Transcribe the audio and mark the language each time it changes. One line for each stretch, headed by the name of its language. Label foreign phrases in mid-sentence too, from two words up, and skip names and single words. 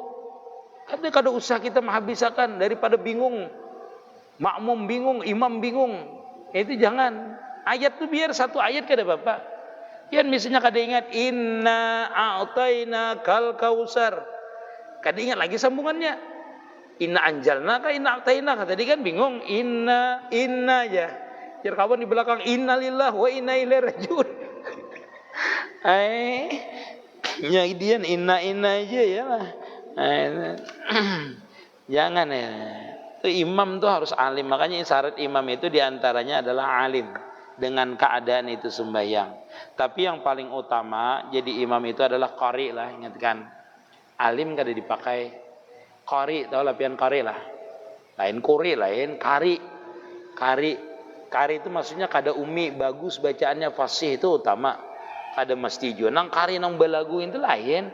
Banjar: Kada usah kita menghabiskan daripada bingung, makmum bingung, imam bingung. Itu jangan. Ayat tuh biar satu ayat kada apa-apa. Yang misalnya kada ingat
Arabic: إنا أعطيناك الكوثر,
Banjar: kada ingat lagi sambungannya.
Arabic: إنا أنزلنا ك إنا أعطينا,
Banjar: tadi kan bingung, inna aja. Jadi kawan di belakang
Arabic: إنا لله وإنا إليه راجعون.
Banjar: Nyaidian inna aja ya lah. Jangan ya. Itu imam tuh harus alim, makanya syarat imam itu diantaranya adalah alim dengan keadaan itu sembahyang. Tapi yang paling utama jadi imam itu adalah qari lah, ingatkan. Alim kada dipakai. Qari, tahu lah pian qari lah. Lain quri, lain kari. Kari itu maksudnya kada umi bagus bacaannya fasih itu utama. Kada mesti jua nang kari nang balagu itu lain.